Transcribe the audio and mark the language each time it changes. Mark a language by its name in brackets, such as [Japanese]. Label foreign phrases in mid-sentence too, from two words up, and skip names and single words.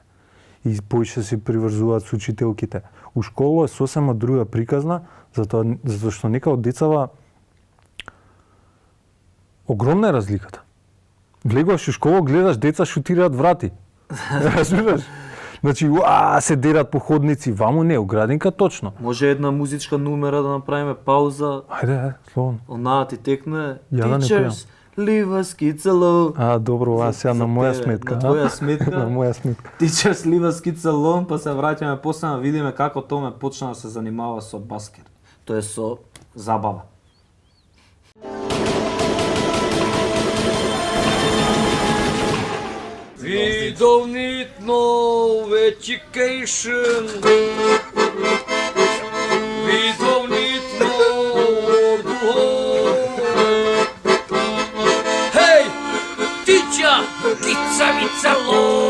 [Macedonian] И поише се приврзуваат со учителките. У школа е сосема друга приказна, затоа што нека од децава огромна е разликата. Влегуваш у школа, гледаш деца шутираат врати. Разбираш? Значи, се дерат по ходници, ваму не, у градинка точно. Може една музичка numera да направиме пауза, Ајде, слободно. онаја ти текне Ја да не [English] Teachers, leave us kids alone. [Macedonian] Добро, сега За на моја тебе, сметка. на твоја сметка. На моја сметка. [English] Teachers, leave us kids alone, [Macedonian] па се враќаме после да видиме како Томе почна да се занимава со баскет. Тоа е со забава. [English] We don't need no education. We don't need no Hey, teacher, kica lo.